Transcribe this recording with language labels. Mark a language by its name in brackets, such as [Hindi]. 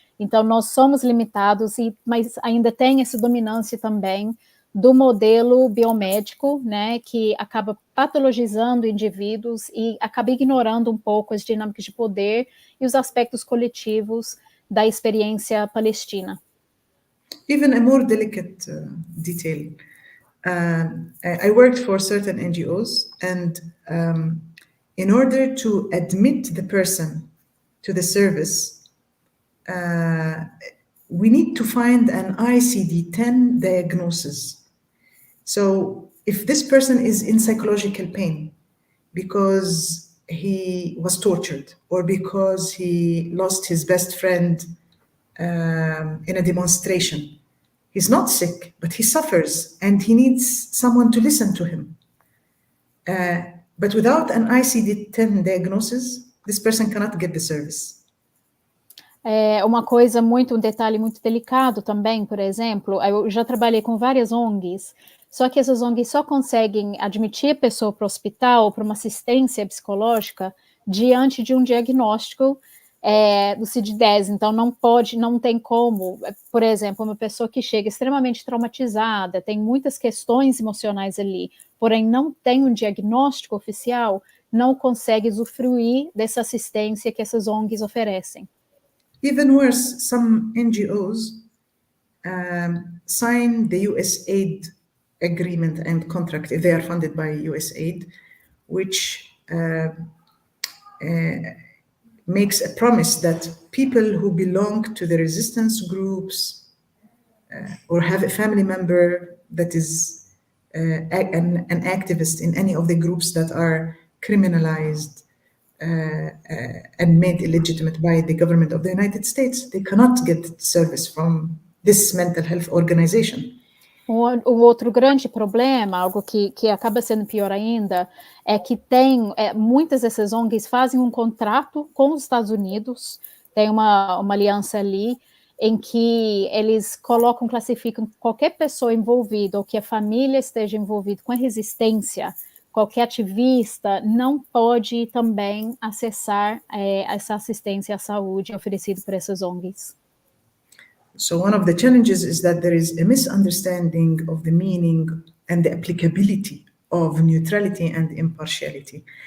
[Portuguese] Então, nós somos limitados, mas ainda tem essa dominância também do modelo biomédico, né, que acaba patologizando indivíduos e acaba ignorando um pouco as dinâmicas de poder e os aspectos coletivos da experiência palestina. [English] Even a more delicate detail. I worked for certain NGOs, and in order to admit the person to the service, we need to find an ICD-10 diagnosis. So if this person is in psychological pain because he was tortured or because he lost his best friend in a demonstration, he's not sick, but he suffers and he needs someone to listen to him. But without an ICD-10 diagnosis, this person cannot get the service. [Portuguese] Um detalhe muito delicado também, por exemplo, eu já trabalhei com várias ONGs, só que essas ONGs só conseguem admitir a pessoa para o hospital ou para uma assistência psicológica diante de um diagnóstico do CID-10, então não tem como, por exemplo, uma pessoa que chega extremamente traumatizada, tem muitas questões emocionais ali, porém não tem um diagnóstico oficial, não consegue usufruir dessa assistência que essas ONGs oferecem. [English] Even worse, some NGOs sign the USAID agreement and contract, if they are funded by USAID, which makes a promise that people who belong to the resistance groups or have a family member that is an activist in any of the groups that are criminalized and made illegitimate by the government of the United States, they cannot get service from this mental health organization. [Portuguese] Outro grande problema, algo que acaba sendo pior ainda, é que muitas dessas ONGs fazem um contrato com os Estados Unidos, tem uma aliança ali, em que eles classificam qualquer pessoa envolvida ou que a família esteja envolvida com a resistência, qualquer ativista não pode também acessar essa assistência à saúde oferecida por essas ONGs. [English] So one of the challenges is that there is a misunderstanding of the meaning and the applicability of neutrality and impartiality.